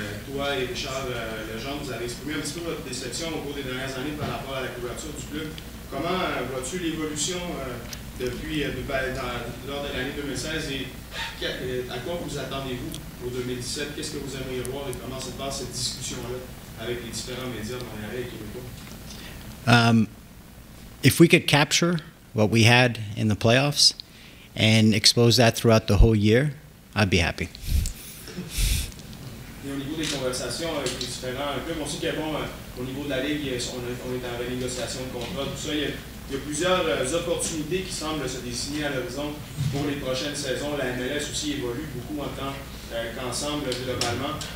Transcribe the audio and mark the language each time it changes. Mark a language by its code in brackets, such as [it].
[fr] Toi et Richard Legendre, vous avez exprimé un petit peu votre déception au cours des dernières années par rapport à la couverture du club. Comment vois-tu l'évolution depuis lors de l'année 2016 et à quoi vous attendez-vous pour 2017? Qu'est-ce que vous aimeriez voir et comment se passe cette discussion-là avec les différents médias montréalais et québécois? [en] If we could capture what we had in the playoffs and expose that throughout the whole year, I'd be happy. [fr] Et au niveau des conversations avec les différents clubs, on sait qu'il y a au niveau de la Ligue, on est en renégociation de contrat, tout ça. Il y a plusieurs opportunités qui semblent se dessiner à l'horizon pour les prochaines saisons. La MLS aussi évolue beaucoup en tant qu'ensemble globalement.